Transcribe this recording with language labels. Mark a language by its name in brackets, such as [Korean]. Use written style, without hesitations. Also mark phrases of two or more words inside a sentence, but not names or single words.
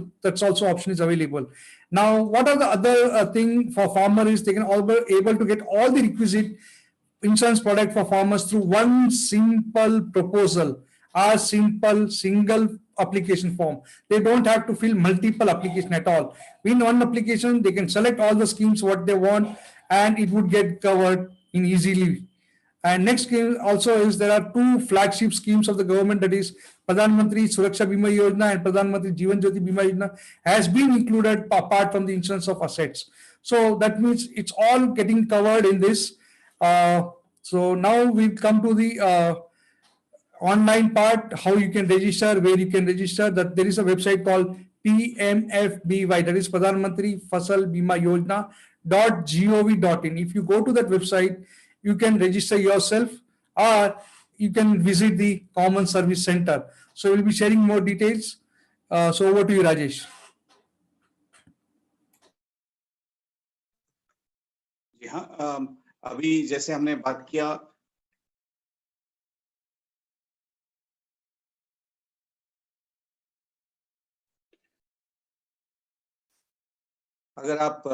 [English] That's also option is available. Now, what are the other thing for farmer is they can all be able to get all the requisite insurance product for farmers through one simple proposal, a simple single application form. They don't have to fill multiple application at all. In one application, they can select all the schemes what they want, and it would get covered in easily. And next scheme also is there are 2 flagship schemes of the government, that is Pradhan Mantri Suraksha Bima Yojana and Pradhan Mantri Jeevan Jyoti Bima Yojana has been included apart from the insurance of assets. So that means it's all getting covered in this. So now we come to the online part, how you can register, where you can register. That there is a website called PMFBY, that is Pradhan Mantri Fasal Bima Yojana.gov.in. If you go to that website, you can register yourself, or you can visit the Common Service Center. So we'll be sharing more details. So over to you, Rajesh. [Hindi] जी हाँ, अभी जैसे हमने बात किया, अगर आप